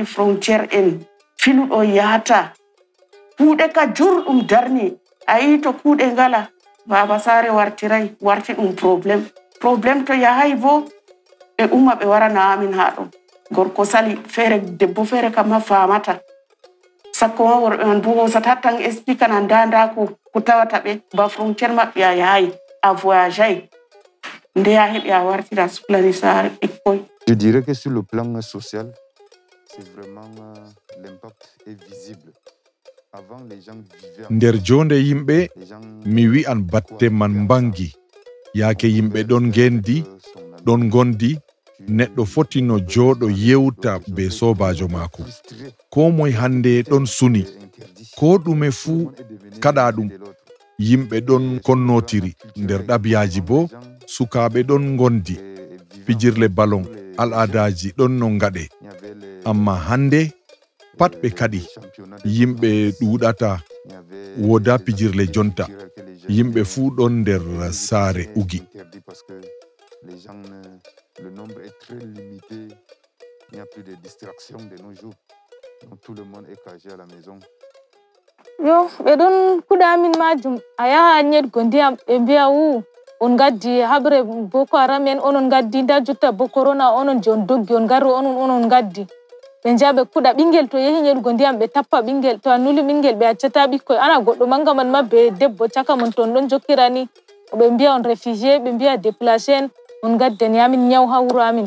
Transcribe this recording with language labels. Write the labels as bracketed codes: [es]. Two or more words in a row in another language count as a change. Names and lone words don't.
[ff] frontiére en filuɗo yahata kuuɗe ka jurɗum darni ayi to kuuɗe ngala baba sare warti ɗum probléme to yahay bo ɓe umma ɓe warana amin ha ɗo gorko sali feere debbo feere kam ha famata sakko ma worɓe man bo hosata tan explique na nda ko tawata ɓe ba frontiére maɓɓe a yahayi a voyageay nde a heɓi a wartira suklani sare ɓikkoy. [fr] Je dirais que sur le plan social, c'est vraiment l'impact est visible. [ff] Nder jonde yimɓe mi wi'an batte man bangi yaake yimɓe ɗon gendi ɗon gondi neɗɗo foti no jooɗo yewta be sobajo maako ko moy hande ɗon suni ko ɗume fuu kaɗa ɗum yimɓe ɗon konnotiri nder ɗabiyaji bo sukaɓe ɗon gondi pijirle balon al'adaji ɗon no ngaɗe amma hande pat ɓe kadi yimɓe ɗuɗata woda pijirle jonta yimɓe fuu ɗon nder saare ugi. [fr] Le nombre est très limité. Il n'y a plus de distractions de nos jours. Donc tout le monde est cagé à la maison. [ff] Yo, ɓe ɗon kuɗa amin majum a yaha ñetgo ndiyam ɓe mbiya on gaddi habre Boko Haram en onon gaddi nda jotta bo corona onon je on doggi on garro onon gaddi ɓe njaɓe kuɗa ɓingel to yehi ñetgo ndiyam ɓe tappa ɓingel to a nuli ɓingel ɓe accata ɓikkoy ana goɗɗo manga man ma be debbo caka mon ton ɗon jokkirani ɓe mbiya on réfugié ɓe mbiya déplacé en on gaddani amin ñaw ha wuro amin.